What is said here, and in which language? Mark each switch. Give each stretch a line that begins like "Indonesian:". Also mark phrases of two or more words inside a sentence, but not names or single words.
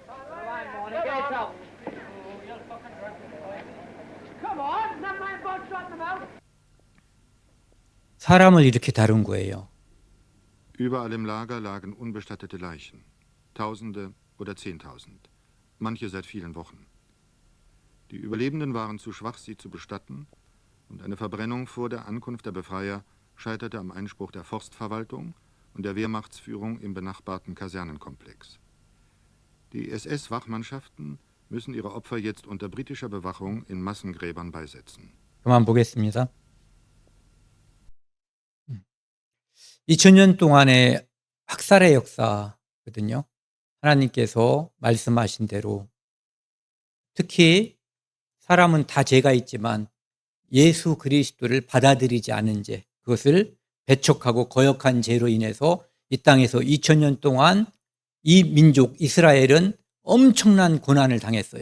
English: Come on, not my boat shot.
Korean: 사람을 이렇게 다룬 거예요.
German: Überall im Lager lagen unbestattete Leichen. Tausende oder Zehntausend. Manche seit vielen Wochen. Die Überlebenden waren zu schwach, sie zu bestatten, und eine Verbrennung vor der Ankunft der Befreier scheiterte am Einspruch der Forstverwaltung und der Wehrmachtsführung im benachbarten Kasernenkomplex. Die SS-Wachmannschaften müssen ihre Opfer jetzt unter britischer Bewachung in Massengräbern beisetzen.
Korean: 그만 보겠습니다. 2000년 동안의 학살의 역사거든요. 하나님께서 말씀하신 대로 특히 사람은 다 죄가 있지만 예수 그리스도를 받아들이지 않은 죄, 그것을 배척하고 거역한 죄로 인해서 이 땅에서 2000년 동안 이 민족 이스라엘은 엄청난 고난을 당했어요.